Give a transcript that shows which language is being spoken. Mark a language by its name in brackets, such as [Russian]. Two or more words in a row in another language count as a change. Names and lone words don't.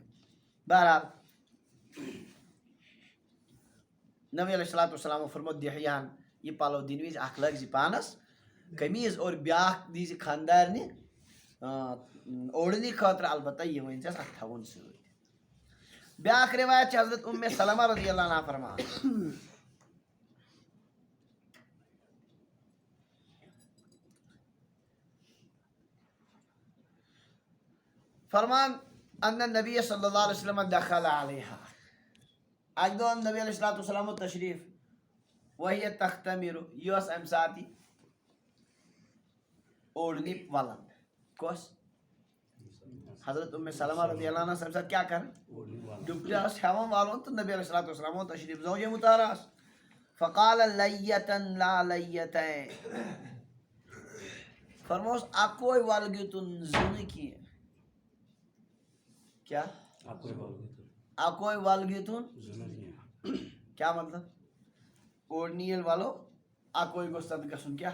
[Kashmiri] بہرحال نبی [Arabic] علیہ الصلوٰۃ والسلام [Kashmiri] فرمو دِہیان یہ پلو دِنہٕ وِزِ اکھ لٲگۍ زِ پانس قمیٖض اور بیٛاکھ دی زِ خاندارنہِ اوڑنہِ خٲطرٕ، البتہ یہِ ؤنۍ زٮ۪س اتھ تھاوُن سۭتۍ. بیٛاکھ روایت چھِ حضرت ام سلمہ [Arabic] رضی اللہ عنہا [Kashmiri] فرمان [Arabic] ان النبی صلی اللہ علیہ وسلم دخل علیہا. [Kashmiri] اکہِ دۄہ اوٚن نبی [Arabic] علیہ الصلوٰۃ والسلام [Kashmiri] تشریٖف وہی تختمر، یہِ ٲس امہِ ساتہٕ اوڑنہِ ولان. کۄس؟ حضرت ام سلمہ [Arabic] رضی اللہ عنہ [Kashmiri] امہِ ساتہٕ کیٛاہ کران؟ ڈُپٹہِ ٲس ہٮ۪وان والُن تہٕ نبی [Arabic] علیہ الصلوٰۃ والسلام [Kashmiri] اوٚن تشریٖف زوجے مُطہراہس. [Arabic] فقال لیتن لا لیتین، [Kashmiri] فرموس اکوے ولگِتُن زٕ نہٕ کینٛہہ. کیا؟ اکوے ولگِتُن [Urdu] کیا مطلب؟ [Kashmiri] اوڑنہِ ییٚلہِ ولو اکوے گوٚژھ تتھ گژھُن کیٛاہ؟